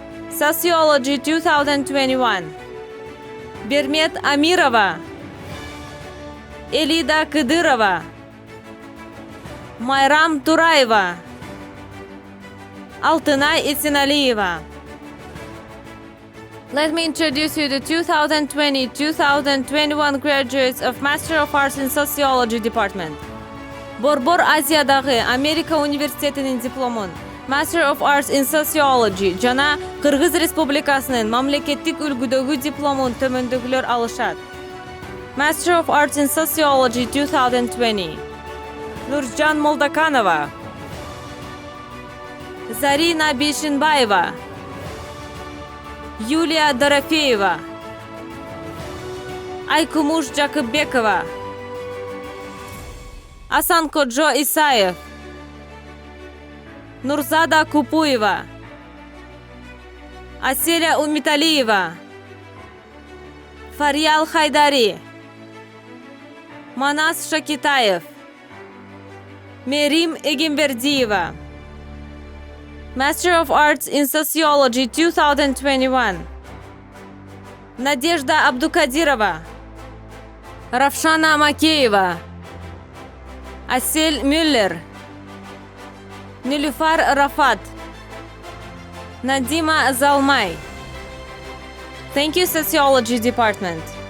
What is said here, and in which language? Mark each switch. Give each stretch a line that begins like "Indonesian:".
English: Sociology 2021.
Kyrgyz: Бермет Амирова, Элида Кыдырова, Майрам Тураева, Алтынай Исеналиева.
English: Let me introduce you the 2020-2021 graduates of Master of Arts in Sociology Department.
Kyrgyz: Борбор Азиядагы Америка Университетинин дипломун Master of Arts in Sociology жана Кыргыз Республикасынын мамлекеттик үлгүдөгү дипломун төмөндөгүлөр алышат.
English: Master of Arts in Sociology 2020.
Kyrgyz: Нуржан Молдаканова, Зарина Бишинбаева, Юлия Дорофеева, Айкумуш Жакыбекова, Асанкоджо Исаев, Нурзада Купуева, Аселя Умиталиева, Фарьял Хайдари, Манас Шакитаев, Мерим Эгимбердиева,
English: Master of Arts in Sociology 2021,
Kyrgyz: Надежда Абдукадирова, Равшана Макеева, Асель Мюллер, Нилюфар Рафат, Надима Залмай.
English: Thank you, Sociology Department.